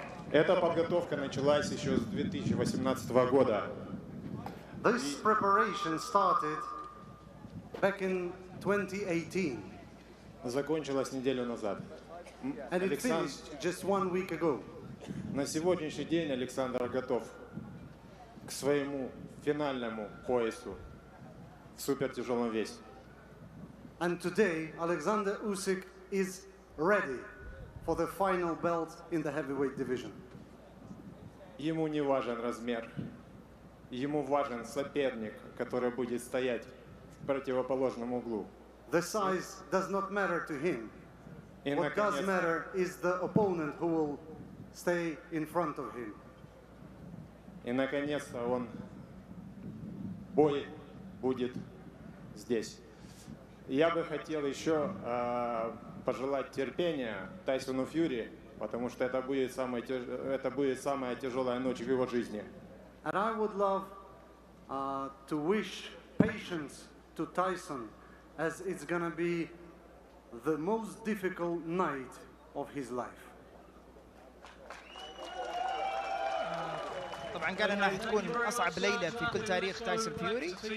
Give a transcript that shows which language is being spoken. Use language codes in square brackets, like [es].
[ru] Эта подготовка началась еще с 2018 года. [en] This preparation started back in 2018. [ru] Закончилась неделю назад. [en] And it finished just 1 week ago. [ru] На сегодняшний день Александр готов к своему финальному поясу в супертяжелом весе. [en] And today, Alexander Usyk is ready for the final belt in the heavyweight division. [ru] Ему не важен размер, ему важен соперник, который будет стоять в противоположном углу. [en] The size does not matter to him. What does matter is the opponent who will stay in front of him. [ru] И наконец-то бой будет здесь. Я бы хотел еще пожелать терпения Тайсону Фьюри, потому что это будет самая тяжелая ночь в его жизни. [en] And I would love to wish patience to Tyson, as it's gonna be the most difficult night of his life. [ar] طبعا قال انها حتكون اصعب ليله في كل تاريخ تايسون فيوري.